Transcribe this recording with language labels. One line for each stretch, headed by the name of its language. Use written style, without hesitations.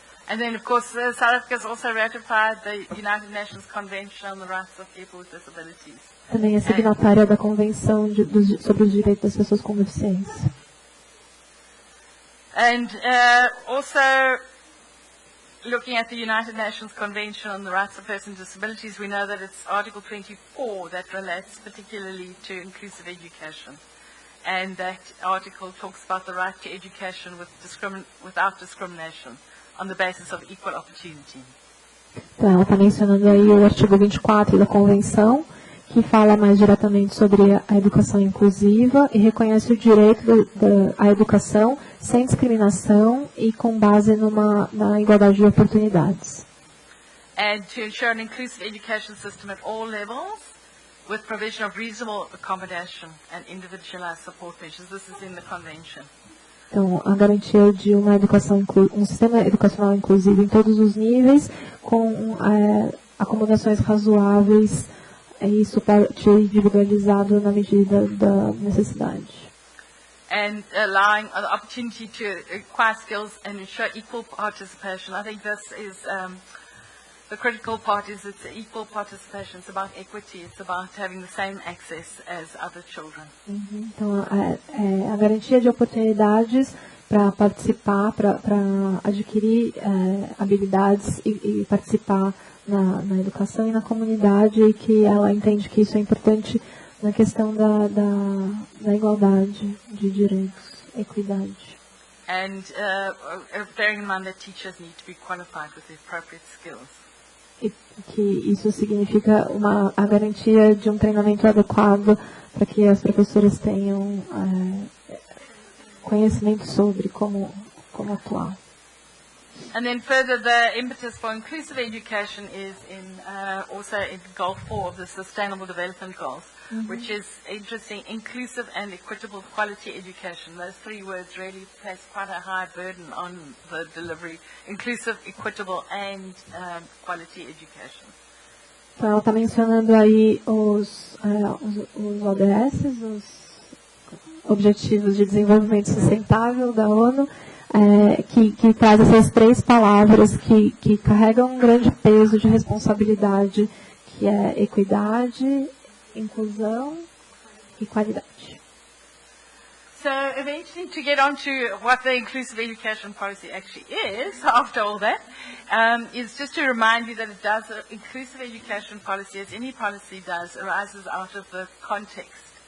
English: And then, of course, South Africa has also ratified the United Nations Convention on the Rights of People with Disabilities.
Portuguese: Também é signatária da Convenção sobre os Direitos das Pessoas com Deficiência.
English: And also, looking at the United Nations Convention on the Rights of Persons with Disabilities, we know that it's Article 24 that relates particularly to inclusive education. And that article talks about the right to education without discrimination on the basis of equal opportunity.
Portuguese: Então, ela está mencionando aí o artigo 24 da Convenção, que fala mais diretamente sobre a educação inclusiva e reconhece o direito à educação sem discriminação e com base na igualdade de oportunidades.
English: And to ensure an inclusive education system at all levels with provision of reasonable accommodation and individualized support measures. This is in the convention.
Portuguese: Então, a garantia de uma educação, um sistema educacional inclusivo em todos os níveis, com acomodações razoáveis e suporte individualizado na medida da necessidade.
English: And allowing the opportunity to acquire skills and ensure equal participation. I think this is the critical part is it's equal participation. It's about equity. It's about having the same access as other children.
Portuguese: Então, a garantia de oportunidades para participar, para adquirir habilidades e participar na educação e na comunidade, e que ela entende que isso é importante na questão da igualdade de direitos, equidade.
English: And bearing in mind that teachers need to be qualified with the appropriate skills.
Portuguese: E que isso significa a garantia de um treinamento adequado para que as professoras tenham conhecimento sobre como atuar.
English: And then further, the impetus for inclusive education is also in Goal 4 of the Sustainable Development Goals, which is interesting, inclusive and equitable quality education. Those three words really place quite a high burden on the delivery, inclusive, equitable and quality education.
Portuguese: Então, ela está mencionando aí os ODS, os Objetivos de Desenvolvimento Sustentável da ONU, que traz essas três palavras que carregam um grande peso de responsabilidade, que é equidade, inclusão e qualidade.
English: So eventually, to get on to what the inclusive education policy actually is, after all that, is just to remind you that it does, inclusive education policy, as any policy does, arises out of the context.